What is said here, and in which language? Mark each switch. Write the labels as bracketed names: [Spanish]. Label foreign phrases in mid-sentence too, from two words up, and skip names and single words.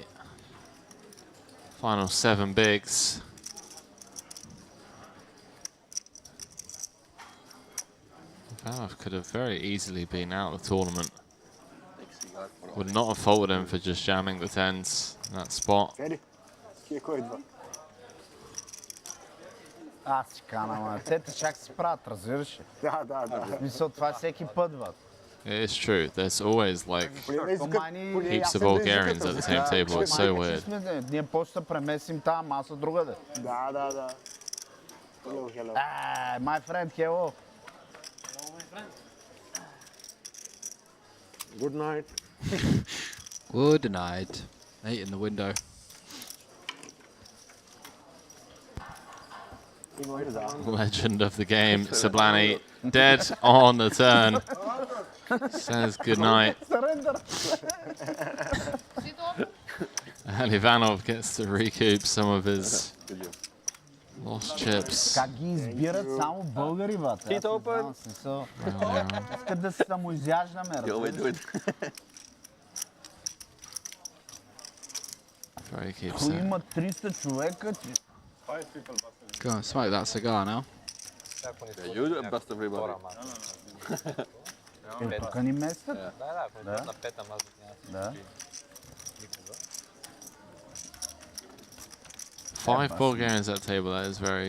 [English] Final 7 bigs. Valve could have very easily been out of the tournament. Would not have faulted him for just jamming the tens in that spot. [Bulgarian] Аз кана, ма. Те чак се правят, разбираш ли? Да. Мисъл, това всеки път, бе. [English] It is true. There's always like heaps of Bulgarians at the same table. It's so weird. [Bulgarian] Ние после се премесим тази маса другаде. Да. [English] Hello, hello. My friend, hello. Good night. Good night. 8 in the window. Legend of the game, Sablani, dead on the turn. Says good night. And Ivanov gets to recoup some of his lost chips. [Bulgarian] Как ги избират само българи, бат. Аз не знам, смисъл. Искат да се самоизяждаме, разбираш. Ако има 300 човека, че... [English] Go on, smoke that cigar now. Yeah, you bust everybody. [Bulgarian] Тук ни местят? Да. Да. [English] 5 Bulgarians at that table. That is very.